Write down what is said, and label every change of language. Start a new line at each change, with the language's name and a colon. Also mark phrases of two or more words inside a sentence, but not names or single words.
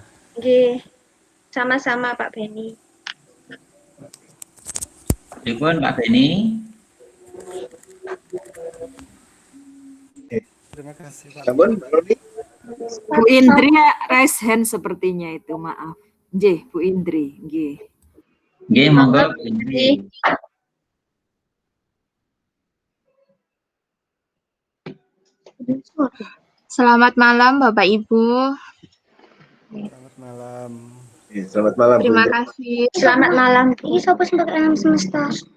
Indonesian: Nggih. Sama-sama Pak Beni.
Javanese: Pripun Pak Beni?
Indonesian: Terima kasih Pak. Bu Indri
English: raise hand
Indonesian: sepertinya itu, maaf. Nggih, Bu Indri, nggih. Nggih, monggo Bu Indri. Selamat malam Bapak Ibu. Selamat malam. Selamat malam. Terima kasih. Selamat malam. Ini siapa sebagai alam semesta?